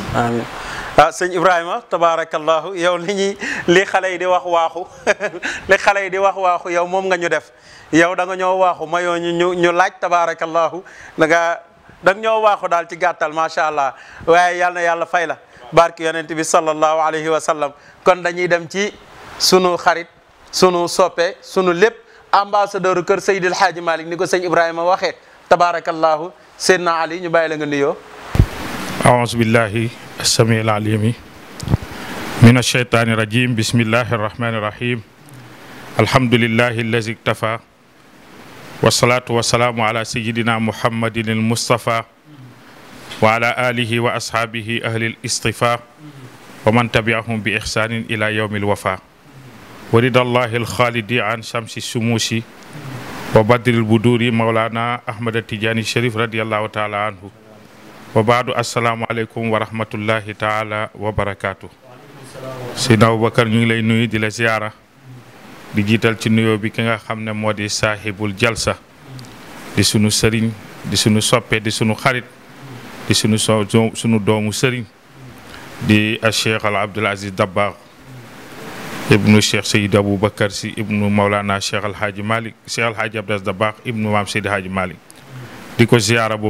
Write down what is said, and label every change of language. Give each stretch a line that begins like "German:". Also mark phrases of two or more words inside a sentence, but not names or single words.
Wolof: amiin sëñ Ibrahima tabarakallahu yow li xale yi di wax waaxu li xale yi di wax waaxu yow moom nga ñu def yow da nga ñoo waaxu mayoo ñu laaj tabarakallahu da nga ñoo waaxu daal ci gàttal
Arabic: ما شاء الله
Wolof: waaye yàlla na yàlla fay la barke yonent bi
Arabic: صلى الله عليه وسلم
Wolof: kon dañuy dem ci sunu xarit sunu soppe sunu lépp ambassadeur kër Seydil Hadji Malick ni ko sëñ Ibrahima waxee tabarakallahu Seydina Ali ñu bàyyi la nga nuyoo.
Arabic: أعوذ بالله السميع العليم من الشيطان الرجيم بسم الله الرحمن الرحيم الحمد لله الذي اكتفى والصلاة والسلام على سيدنا محمد المصطفى وعلى آله وأصحابه أهل الاصطفاء ومن تبعهم بإحسان إلى يوم الوفاء ورد الله الخالد عن شمس الشموس وبدر البدور مولانا أحمد التجاني الشريف رضي الله تعالى عنه وبعد السلام عليكم ورحمة الله تعالى وبركاته سيدنا أبو بكر
Wolof: ñu ngi lay nuyu di la ziyaara di jiital ci nuyoo bi ki nga xam ne moo di
Arabic: صاحب الجلسة
Wolof: di sunu sëriñ di sunu soppe di sunu xarit di sunu doomu sëriñ di Cheikh Al Abdoul Aziz Dabakh ibnu Cheikh Seydi Abou Bakar si ibnu Maulana Cheikh Al Hadji Malick Cheikh Al Hadji Abdoul Aziz Dabakh ibnu maam Seydi Hadji Malick di ko ziyaara bu